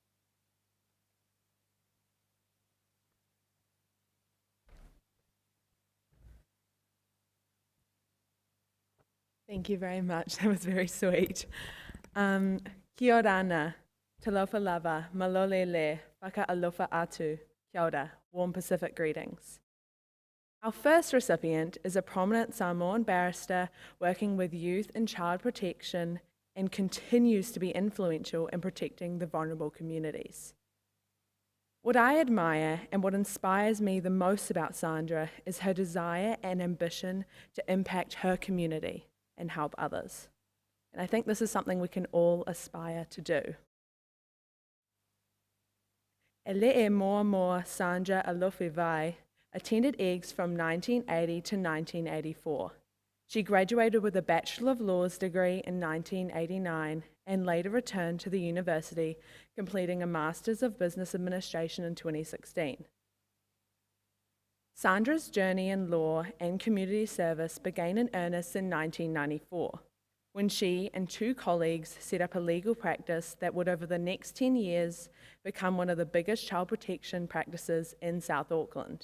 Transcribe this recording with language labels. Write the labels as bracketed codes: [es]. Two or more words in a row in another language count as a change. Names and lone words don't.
[en] Thank you very much. That was very sweet. [mi] Kia ora ana, [sm] talofa lava, malolele, [niu] whakaalofa atu, [mi] kia ora, [en] warm Pacific greetings. Our first recipient is a prominent Samoan barrister working with youth and child protection and continues to be influential in protecting the vulnerable communities. What I admire and what inspires me the most about Sandra is her desire and ambition to impact her community and help others. And I think this is something we can all aspire to do. [sm] Ele e moa moa [en] Sandra Alofi Vai attended EGGS from 1980 to 1984. She graduated with a Bachelor of Laws degree in 1989 and later returned to the university, completing a Master's of Business Administration in 2016. Sandra's journey in law and community service began in earnest in 1994, when she and 2 colleagues set up a legal practice that would over the next 10 years become one of the biggest child protection practices in South Auckland.